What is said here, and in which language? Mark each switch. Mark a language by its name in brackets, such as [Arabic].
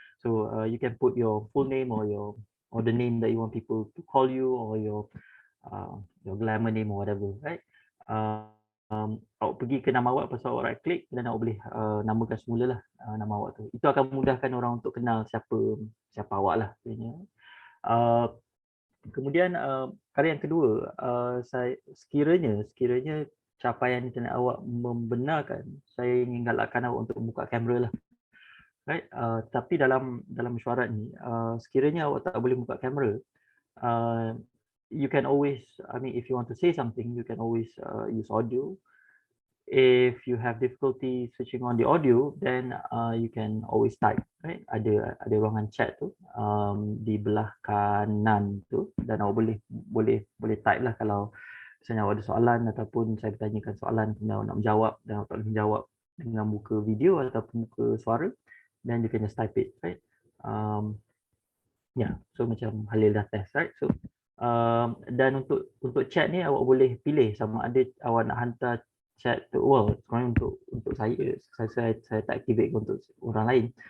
[English] So you can put your full name or the name that you want people to call you, or your glamour name or whatever, right? [Malay] Awak pergi ke nama awak, pasal awak right click dan awak boleh namakan semula lah nama awak tu. Itu akan memudahkan orang untuk kenal siapa awak lah sebenarnya. Kemudian kali yang kedua, saya sekiranya capaian internet awak membenarkan, saya ingin galakkan awak untuk buka kamera lah, right? Tapi dalam mesyuarat ni, sekiranya awak tak boleh buka kamera, [English] you can always, I mean, if you want to say something, you can always use audio. If you have difficulty switching on the audio, then you can always type, right? [Malay] Ada ruangan chat tu di belah kanan tu, dan awak boleh type lah kalau misalnya awak ada soalan ataupun saya bertanyakan soalan kemudian awak nak menjawab dan awak tak boleh menjawab dengan muka video ataupun muka suara, [English] then you can just type it, right? [Malay] So macam Halil dah test, right? So dan untuk chat ni awak boleh pilih sama ada awak nak hantar chat to, well, sebenarnya untuk saya tak activate untuk orang lain.